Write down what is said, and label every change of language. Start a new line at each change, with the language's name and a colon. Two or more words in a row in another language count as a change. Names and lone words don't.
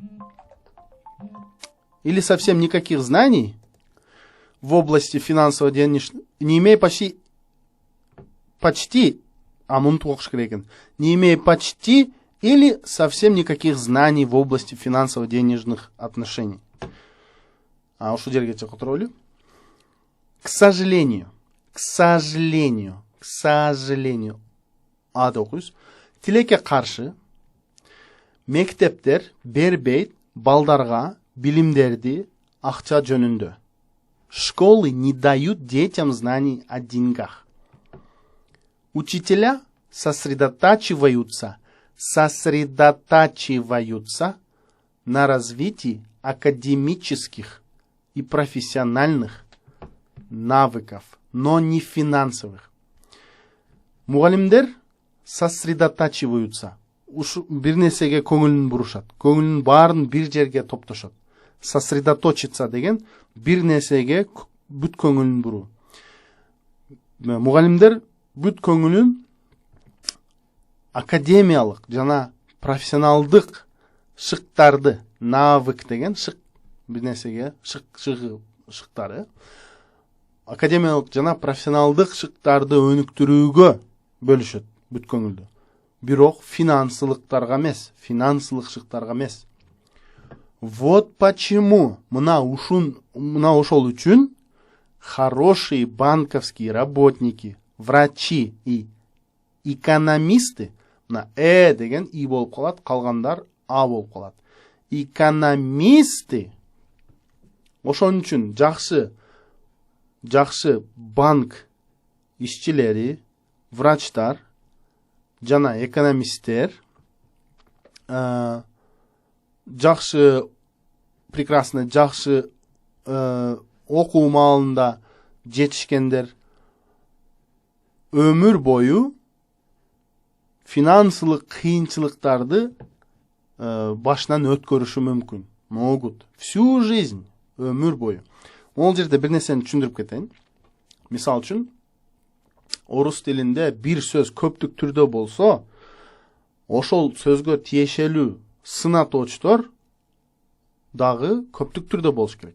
Russian: в области финансово-денежных, не имея почти, не имея почти или совсем никаких знаний в области финансово-денежных отношений. К сожалению,
Kyrgyz: тилекке каршы, мектептер бербейт балдарга билимдерди акча жөнүндө.
Russian: Школы не дают детям знаний о деньгах. Учителя сосредотачиваются на развитии академических и профессиональных навыков, но не финансовых.
Kyrgyz: Мугалимдер сосредотачиваются. Бир нерсеге көңүлүн бурушат. Көңүлүн баарын бир жерге топтошот. Сосредоточиться деген бир нерсеге бүт көңүлүн буруу. Мугалимдер бүт көңүлүн академиялык жана профессионалдык шыктарды, навык деген шык, бир нерсеге шыктары, академиялык жана профессионалдык шыктарды өнүктүрүүгө бөлүшөт бүт көңүлдү. Бирок финансылык шыктарга эмес.
Russian: Вот почему
Kyrgyz: мына ошол үчүн
Russian: хорошие банковские работники, врачи и экономисты,
Kyrgyz: мына деген и болуп калат, калгандар а болуп калат.
Russian: Экономисты.
Kyrgyz: Ошон үчүн жакшы банк ишчилери, врачтар жана экономисттер прекрасно жакшы окуу маалында жетишкендер өмүр бою финансылык кыйынчылыктарды башынан өткөрүшү мүмкүн.
Russian: Могут. Всю жизнь,
Kyrgyz: өмүр бою. Ол жерде бир нерсени түшүндүрүп кетейин. Мисал үчүн, орус тилинде бир сөз көптүк түрдө болсо, ошол сөзгө тиешелүү сынатоочтор дагы көптүк түрдө болуш керек.